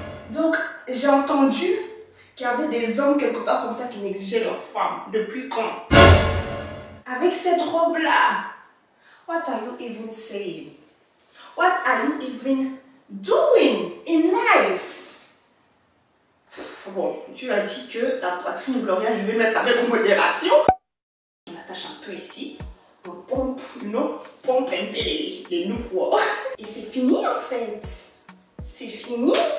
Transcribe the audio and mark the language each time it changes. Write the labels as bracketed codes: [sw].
[fr] Donc j'ai entendu qu'il y avait des hommes quelque part comme ça qui négligeaient leurs femmes. Depuis quand? Avec cette robe-là. [en] What are you even saying? What are you even doing in life? [fr] Bon, tu as dit que la poitrine Gloria, je vais mettre avec modération. On attache un peu ici. On pompe, pompe un peu les nouveaux. Et c'est fini en fait. C'est fini.